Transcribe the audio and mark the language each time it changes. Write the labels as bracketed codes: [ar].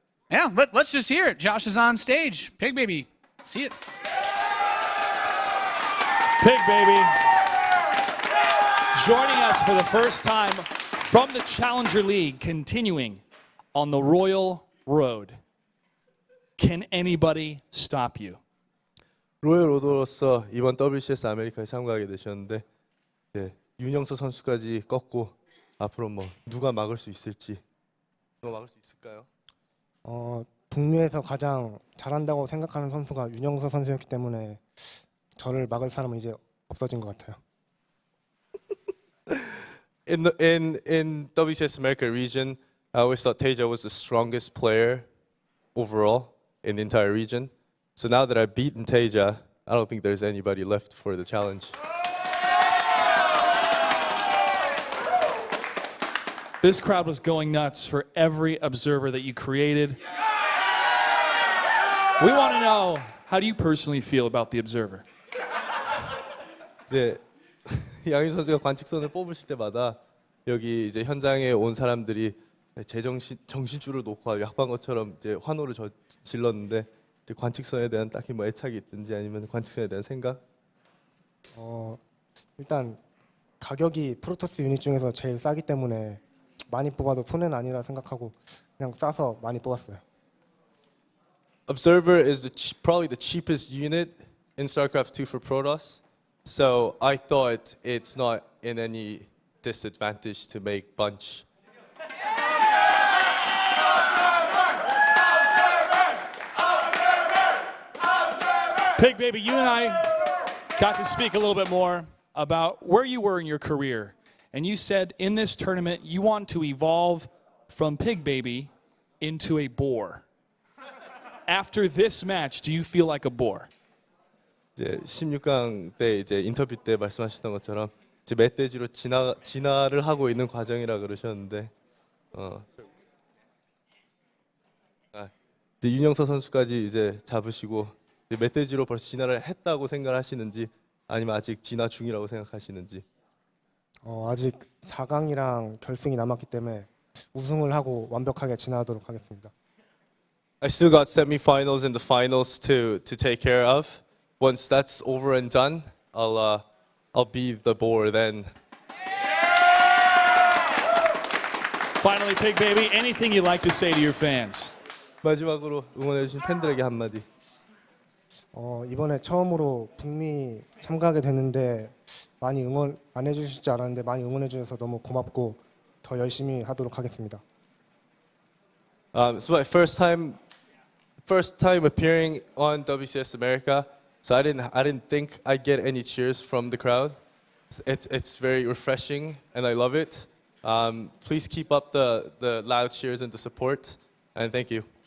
[en] Let's just hear it. Josh is on stage. Pigbaby, see it. Pigbaby joining us for the first time from the Challenger League, continuing on the Royal Road. Can anybody stop you? [ko] 로열 로드로서 이번 WCS 아메리카에 참가하게 되셨는데 윤영서 선수까지 꺾고 앞으로 뭐 누가 막을 수 있을지 누가 막을 수 있을까요? 북미에서 가장 잘한다고 생각하는 선수가 윤영서 선수였기 때문에 저를 막을 사람은 이제 없어진 것 같아요. [en] In WCS America region, I always thought TaeJa was the strongest player overall in the entire region. So now that I've beaten TaeJa, I don't think there's anybody left for the challenge. This crowd was going nuts for every observer that you created. We want to know, how do you personally feel about the observer? [ko] 이제 양희 선수가 관측선을 뽑으실 때마다 여기 이제 현장에 온 사람들이 정신줄을 놓고 약방것처럼 이제 환호를 질렀는데 관측선에 대한 딱히 뭐 애착이 있든지 아니면 관측선에 대한 생각? 일단 가격이 프로토스 유닛 중에서 제일 싸기 때문에 많이 뽑아도 손해는 아니라 생각하고 그냥 싸서 많이 뽑았어요. [en] Observer is probably the cheapest unit in StarCraft 2 for Protoss. So I thought it's not in any disadvantage to make bunch. Pigbaby, you and I got to speak a little bit more about where you were in your career. And you said in this tournament you want to evolve from Pigbaby into a boar. After this match, do you feel like a boar? [ko] 이제 16강 때 이제 인터뷰 때 말씀하셨던 것처럼 이제 멧돼지로 진화를 하고 있는 과정이라 그러셨는데 이제 윤영서 선수까지 이제 잡으시고 이제 멧돼지로 벌써 진화를 했다고 생각하시는지 아니면 아직 진화 중이라고 생각하시는지. 아직 4강이랑 결승이 남았기 때문에 우승을 하고 완벽하게 진화하도록 하겠습니다. [en] I still got semifinals and the finals to take care of. Once that's over and done, I'll be the boar then. Finally, Pigbaby, anything you'd like to say to your fans? [ko] 마지막으로 응원해주신 팬들에게 한마디. 이번에 처음으로 북미 참가하게 됐는데 많이 응원 안 해주실 줄 알았는데 많이 응원해 주셔서 너무 고맙고 더 열심히 하도록 하겠습니다. [en] So my first time appearing on WCS America. So I didn't think I'd get any cheers from the crowd. It's very refreshing and I love it. Please keep up the loud cheers and the support, and thank you.